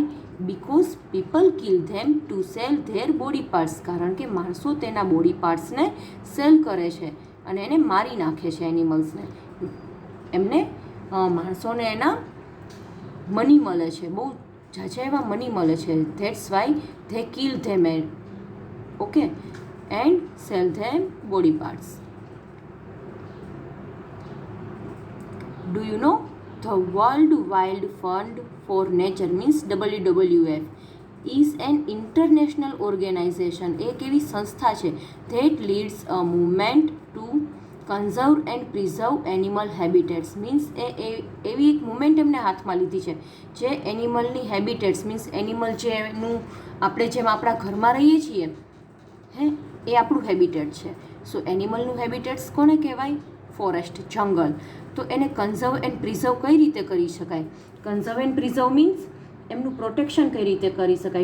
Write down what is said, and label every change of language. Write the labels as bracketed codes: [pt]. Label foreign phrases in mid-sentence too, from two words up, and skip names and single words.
[en] because people kill them to sell their body parts. [gu] કારણ કે માણસો તેના [en] body partsને [gu] સેલ કરે છે અને એને મારી નાખે છે એનિમલ્સને. એમને માણસોને એના મની મળે છે, બહુ ઝાઝા એવા મની મળે છે. [en] That's why they kill them. Okay, and sell them body parts. Do you know the World Wild Fund for Nature means WWF is an international organization. [gu] એક એવી સંસ્થા છે [en] that leads a movement to conserve and preserve animal habitats. [gu] means એવી એક મુવમેન્ટ એમને હાથમાં લીધી છે જે એનિમલની [en] habitats means animal [gu] જેનું આપણે જેમ આપણા ઘરમાં રહીએ છીએ હે એ આપણું હેબિટેટ છે. સો એનિમલનું હેબિટેટ્સ કોને કહેવાય? ફોરેસ્ટ, જંગલ. તો એને [en] conserve and preserve [gu] કઈ રીતે કરી શકાય? [en] conserve and preserve means [gu] એમનું પ્રોટેક્શન કઈ રીતે કરી શકાય?